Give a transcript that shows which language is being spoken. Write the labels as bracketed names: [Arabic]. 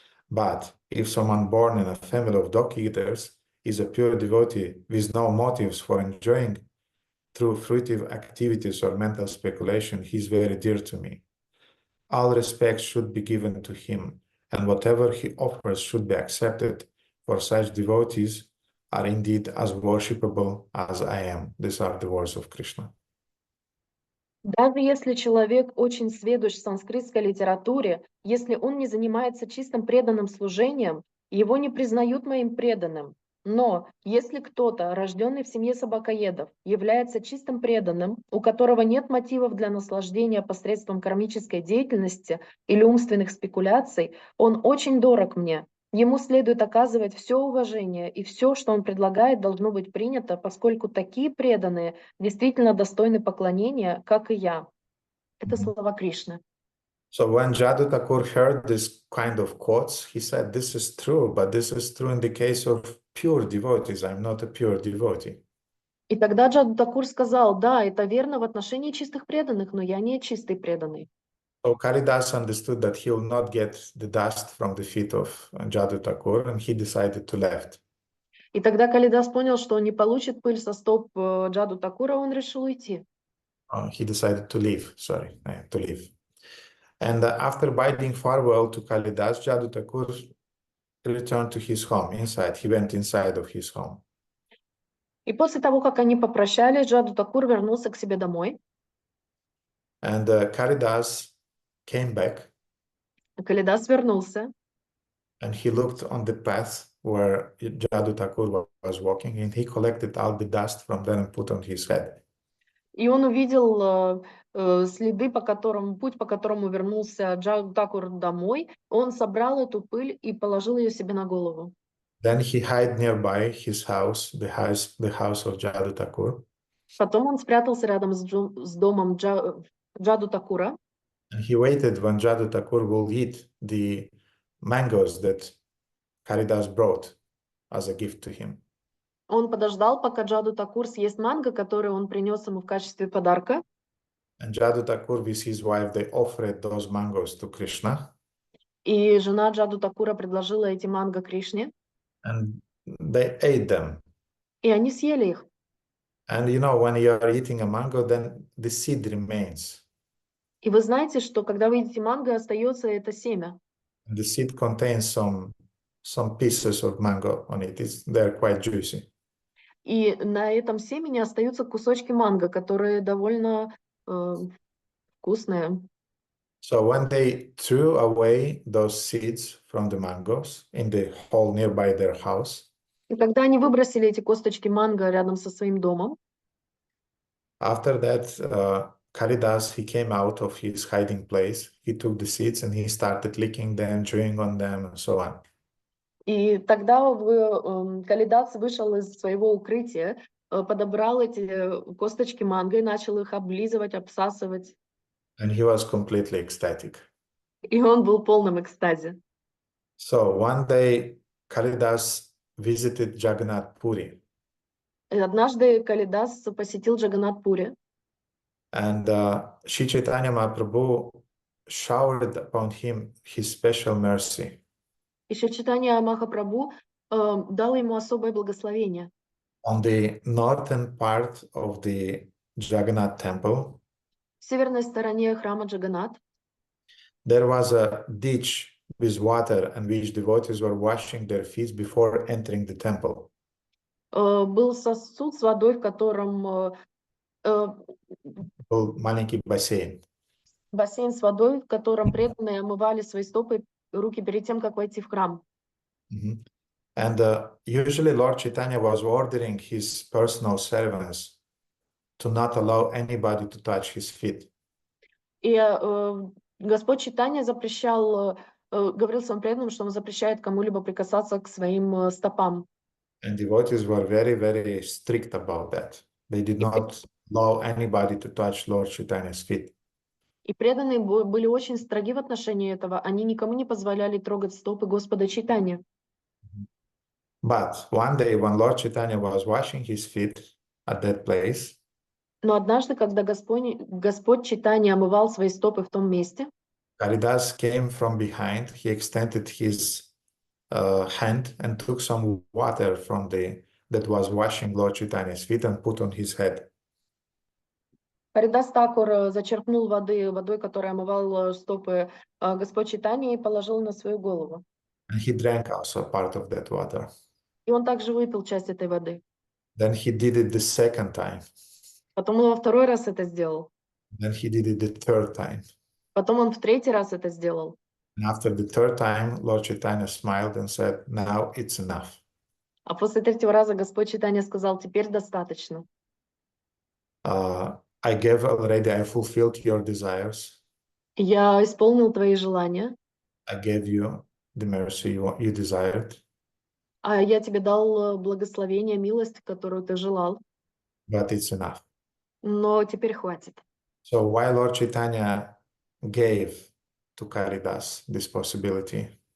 [English] But if someone born in a family of dog eaters is a pure devotee with no motives for enjoying through fruitive activities or mental speculation, he is very dear to me. All respect should be given to him, and whatever he offers should be accepted, for such devotees are indeed as worshipable as I am. These are the words of Krishna. [Russian] Даже если человек очень сведущ в санскритской литературе, если он не занимается чистым преданным служением, его не признают моим преданным. Но если кто-то, рожденный в семье собакоедов, является чистым преданным, у которого нет мотивов для наслаждения посредством кармической деятельности или умственных спекуляций, он очень дорог мне. Ему следует оказывать все уважение, и все, что он предлагает, должно быть принято, поскольку такие преданные действительно достойны поклонения, как и я. Это слова Кришны. [English] So when Jadu Thakur heard this kind of quotes, he said, this is true, but this is true in the case of pure devotees. I'm not a pure devotee. [Russian] И тогда Джаду Такур сказал, да, это верно в отношении чистых преданных, но я не чистый преданный. [English] So Kalidas understood that he will not get the dust from the feet of Jadu Thakur, and he decided to left. [Russian] И тогда Калидас понял, что он не получит пыль со стоп Джаду Такура, он решил уйти. [English] He decided to leave, to leave. And after bidding farewell to Kalidas, Jadu Thakur returned to his home inside. He went inside of his home. [Russian] И после того, как они попрощались, Джаду Такур вернулся к себе домой. [English] And Kalidas came back. [Russian] Калидас вернулся. [English] And he looked on the path where Jadu Thakur was walking, and he collected all the dust from there and put on his head. [Russian] И он увидел следы, путь, по которому вернулся Джаду Такур домой. Он собрал эту пыль и положил ее себе на голову. [English] Then he hid nearby his house, the house of Jadu Thakur. [Russian] Потом он спрятался рядом с домом Джаду Такура. [English] And he waited when Jadu Thakur will eat the mangoes that Kalidas brought as a gift to him. [Russian] Он подождал, пока Джаду Такур съест манго, который он принес ему в качестве подарка. [English] And Jadu Thakur with his wife, they offered those mangoes to Krishna. [Russian] И жена Джаду Такура предложила эти манго Кришне. [English] And they ate them. [Russian] И они съели их. [English] And you know, when you are eating a mango, then the seed remains. [Russian] И вы знаете, что когда вы едите манго, остается это семя. [English] And the seed contains some pieces of mango on it. They're quite juicy. [Russian] И на этом семени остаются кусочки манго, которые довольно вкусные. [English] So when they threw away those seeds from the mangoes in the hole nearby their house, [Russian] И когда они выбросили эти косточки манго рядом со своим домом, [English] after that, Kalidas, he came out of his hiding place. He took the seeds and he started licking them, chewing on them, and so on. [Russian] и тогда Калидас вышел из своего укрытия, подобрал эти косточки манго и начал их облизывать, обсасывать. [English] And he was completely ecstatic. [Russian] И он был в полном экстазе. [English] So one day, Kalidas visited Jagannath Puri. [Russian] И однажды Калидас посетил Джаганнат-Пури. [English] And Shri Chaitanya Mahaprabhu showered upon him his special mercy. [Russian] И Шри Чайтанья Махапрабху дал ему особое благословение. [English] On the northern part of the Jagannath temple, [Russian] В северной стороне храма Джаганнат [English] there was a ditch with water in which devotees were washing their feet before entering the temple. [Russian] был сосуд с водой, в котором Был маленький бассейн. бассейн с водой, в котором преданные омывали свои стопы, руки перед тем, как войти в храм. [English] And usually Lord Chaitanya was ordering his personal servants to not allow anybody to touch his feet. [Russian] И Господь Чайтанья запрещал, говорил своим преданным, что он запрещает кому-либо прикасаться к своим стопам. [English] And devotees were very, very strict about that. They did not allow anybody to touch Lord Chaitanya's feet. [Russian] И преданные были очень строги в отношении этого. Они никому не позволяли трогать стопы Господа Чайтаньи. [English] But one day when Lord Chaitanya was washing his feet at that place, [Russian] Но однажды, когда Господь Чайтанья омывал свои стопы в том месте, [English] Karidas came from behind. He extended his hand and took some water from that was washing Lord Chaitanya's feet and put on his head. [Russian] Каридас Такур зачерпнул водой, которая омывала стопы Господь Чайтаньи, и положил на свою голову. [English] And he drank also part of that water. [Russian] И он также выпил часть этой воды. [English] Then he did it the second time. [Russian] Потом он во второй раз это сделал. [English] Then he did it the third time. [Russian] Потом он в третий раз это сделал. [English] And after the third time, Lord Chaitanya smiled and said, "Now it's enough." [Russian] А после третьего раза Господь Чайтанья сказал: теперь достаточно. [English] I gave already, I fulfilled your desires. [Russian] Я исполнил твои желания, [English] I gave you the mercy you desired. [Russian] а я тебе дал благословение, милость, которую ты желал. [English] But it's enough. [Russian] Но теперь хватит. [English] So why Lord Chaitanya gave to Karidas this possibility?